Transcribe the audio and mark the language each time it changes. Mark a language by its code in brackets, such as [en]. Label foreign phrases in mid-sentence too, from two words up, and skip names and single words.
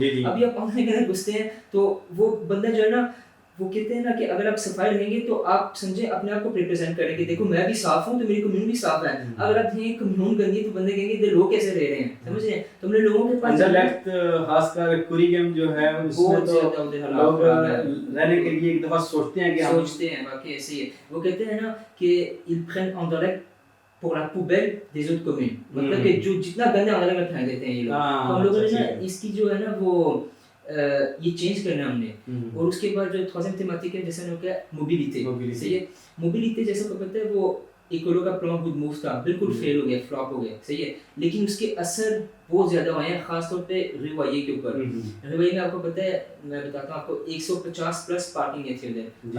[ur] ابھی آپ پانی کے اندر گھستے ہیں تو وہ بندہ جو ہے نا وہ کہتے ہیں نا کہ اگر آپ صفائی رہیں گے تو آپ سمجھیں اپنے آپ کو ریپرزینٹ کریں گے, دیکھو میں بھی صاف ہوں تو میری کمیون بھی صاف ہے. اگر آپ یہ کمیون گندی تو بندے کہیں گے لوگ کیسے رہ رہے ہیں, سمجھ رہے ہیں. تو ہم نے لوگوں کے انڈر لیفٹ خاص کر کوریگم جو ہے اس میں تو لوگ رہنے کے لیے ایک دفعہ سوچتے ہیں کہ ہم سوچتے ہیں واقعی ایسے ہی ہے. وہ کہتے ہیں نا کہ [fr] ils prennent Anderlecht pour la poubelle des autres communes. [ur] مطلب کہ جو جتنا گندہ Anderlecht میں پھینک دیتے ہیں یہ لوگ. تو ہم لوگوں نے نا اس کی جو ہے نا وہ یہ چینج کرنا ہم نے. اور اس کے بعد جو [fr] troisième thématique [ur] ہے جیسے کہ موبیلٹی. صحیح ہے. موبیلٹی جیسے کو پتہ ہے وہ ایکولو کا پلان گڈ موو تھا, بالکل فیل ہو گیا, فلاپ ہو گیا. صحیح ہے. لیکن اس کے اثر بہت زیادہ ہوئے ہیں, خاص طور پہ روایے کے اوپر. روایے میں آپ کو پتہ ہے, میں بتاتا ہوں آپ کو 150 [en] plus parking [ur] ہے تھی ادھر.